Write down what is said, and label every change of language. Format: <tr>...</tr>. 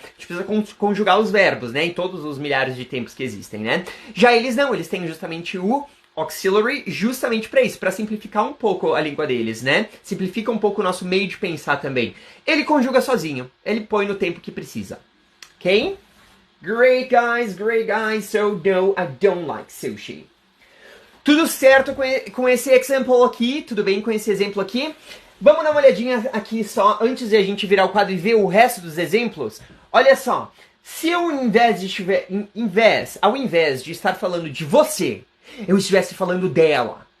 <pt>A gente precisa conjugar os verbos, né? Em todos os milhares de tempos que existem, né? Já eles não, eles têm justamente o auxiliary justamente para isso, para simplificar um pouco a língua deles, né? Simplifica um pouco o nosso meio de pensar também. Ele conjuga sozinho, ele põe no tempo que precisa. Ok?</pt> <en>Great guys, so no, I don't like sushi.</en> <pt>Tudo certo com esse exemplo aqui? Tudo bem com esse exemplo aqui? Vamos dar uma olhadinha aqui só, antes de a gente virar o quadro e ver o resto dos exemplos. Olha só, se eu ao invés de estar falando de você, eu estivesse falando dela.</pt>